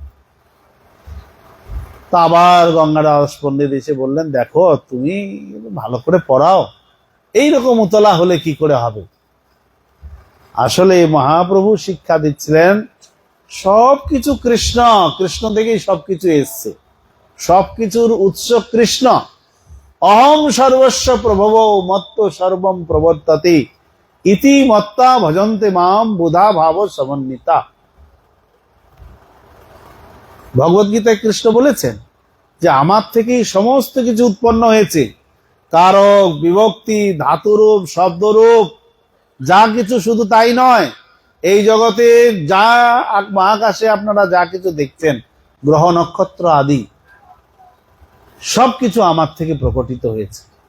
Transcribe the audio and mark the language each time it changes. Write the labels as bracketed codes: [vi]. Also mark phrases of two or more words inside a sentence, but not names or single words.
[bn] তা আবার গঙ্গাদাস পণ্ডিত এসে বললেন দেখো তুমি ভালো করে পড়াও, এইরকম উতলা হলে কি করে হবে? আসলে মহাপ্রভু শিক্ষা দিচ্ছিলেন সবকিছু কৃষ্ণ, কৃষ্ণ থেকেই সবকিছু এসছে, সবকিছুর উৎস কৃষ্ণ। [sa] অহম সর্বস্ব প্রভব মত্ত সর্বম প্রবর্ততে ইতি মত্তা ভজন্তে মাম বুধা ভাব সমন্বিতা। [bn] ভগবদ্গীতায় কৃষ্ণ বলেছেন যে আমার থেকেই সমস্ত কিছু উৎপন্ন হয়েছে, কারক, বিভক্তি, ধাতুরূপ, শব্দরূপ, যা কিছু, শুধু তাই নয়, এই জগতে যা মহাকাশে আপনারা যা কিছু দেখছেন, গ্রহ নক্ষত্র আদি সবকিছু আমার থেকে প্রকটিত হয়েছে।